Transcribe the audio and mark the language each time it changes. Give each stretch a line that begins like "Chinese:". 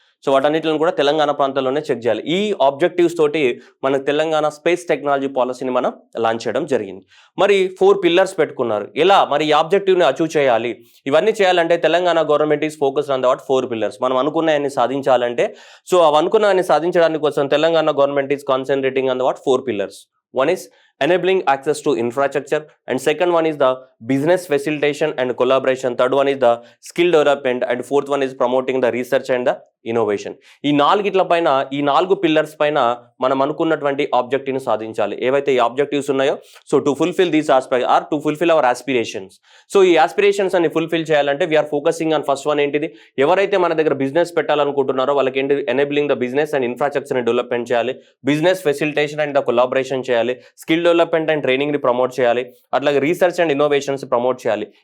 Telugu: So వాటన్నిటిని కూడా తెలంగాణ ప్రాంతంలోనే చెక్ చేయాలి. ఈ ఆబ్జెక్టివ్స్ తోటి మన తెలంగాణ స్పేస్ టెక్నాలజీ పాలసీని మనం లాంచ్ చేయడం జరిగింది. మరి 4 పిల్లర్స్ పెట్టుకున్నారు. ఎలా మరి ఈ ఆబ్జెక్టివ్ని అచీవ్ చేయాలి? ఇవన్నీ చేయాలంటే Telangana government
English: Is focused on the what 4 pillars.
Telugu: మనం అనుకున్నాయన్ని సాధించాలంటే సో అవి అనుకున్నాయన్ని సాధించడానికి కోసం Telangana government
English: Is concentrating on the what 4 pillars. One is enabling access to infrastructure, and second one is the business facilitation and collaboration, third one is the skill development, and fourth one is promoting the research and the innovation.
Telugu: ఈ నాలుగిట్ల పైన, ఈ 4 pillars పైన మనం అనుకున్నటువంటి ఆబ్జెక్టివ్ని సాధించాలి. ఏవైతే ఈ objectives ఉన్నాయో,
English: So to fulfil these aspect or to fulfil our aspirations.
Telugu: So ఈ ఆస్పిరేషన్స్ అన్ని ఫుల్ఫిల్ చేయాలంటే
English: we are focusing on first one
Telugu: ఏంటిది, ఎవరైతే మన దగ్గర బిజినెస్ పెట్టాలనుకుంటున్నారో వాళ్ళకి ఏంటి, enabling the business and ఇన్ఫ్రాస్ట్రక్చర్ని development చేయాలి, business facilitation and the collaboration చేయాలి, స్కిల్ డెవలప్మెంట్ అండ్ ట్రైనింగ్ని ప్రమోట్ చేయాలి, అట్లాగే రీసెర్చ్ అండ్ ఇన్నోవేషన్స్ ప్రమోట్ చేయాలి.